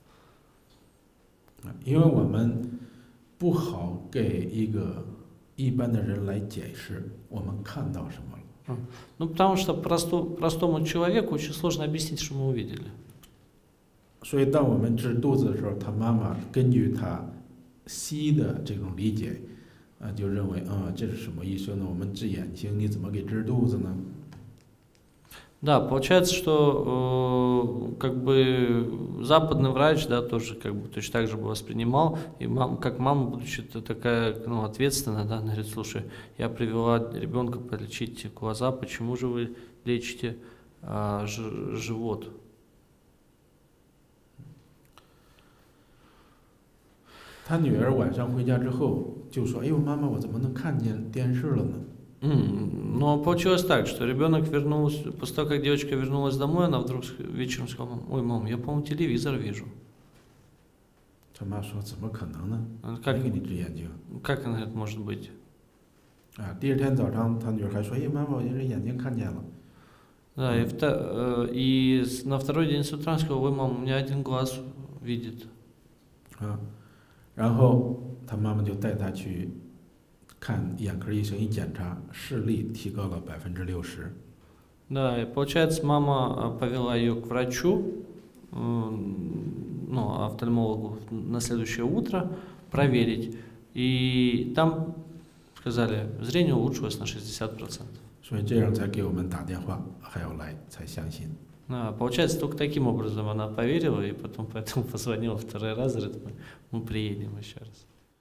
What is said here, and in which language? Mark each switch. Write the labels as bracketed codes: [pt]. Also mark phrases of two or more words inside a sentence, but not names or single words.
[zh] 因为我们不好给一个一般的人来解释我们看到什么了。 [ru] Ну, потому что простому человеку очень сложно объяснить, что мы увидели. [zh] 所以当我们治肚子的时候，他妈妈根据他西医的这种理解，就认为这是什么医生呢？我们治眼睛，你怎么给治肚子呢？ [ru] Да, получается, что как бы западный врач, да, тоже как бы точно так же бы воспринимал, и как мама, будучи такая, ну, ответственная, да, она говорит, слушай, я привела ребенка полечить глаза, почему же вы лечите живот? [zh] 他女儿晚上回家之后就说：“哎呦，妈妈，我怎么能看见电视了呢？” [ru] Но получилось так, что ребенок вернулся, после того, как девочка вернулась домой, она вдруг вечером сказала, ой, мам, я, по-моему, телевизор вижу. [zh] 他妈说：“怎么可能呢？ [ru] Как, [zh] 没给你治眼睛。” [ru] как она говорит, может быть? [zh] 第二天早上，他女儿还说：“哎，妈妈，我这眼睛看见了。” [ru] Да, и на второй день с утра сказал, ой, мам, у меня один глаз видит. [zh] 然后他妈妈就带他去看眼科医生，一检查视力提高了60%。 [ru] Да, и получается, мама повела ее к врачу, ну, офтальмологу на следующее утро проверить. И там сказали, зрение улучшилось на 60%. [zh] 所以这样才给我们打电话，还要来才相信。 [ru] Получается, только таким образом она поверила, и потом поэтому позвонила второй раз, говорит, мы приедем еще раз.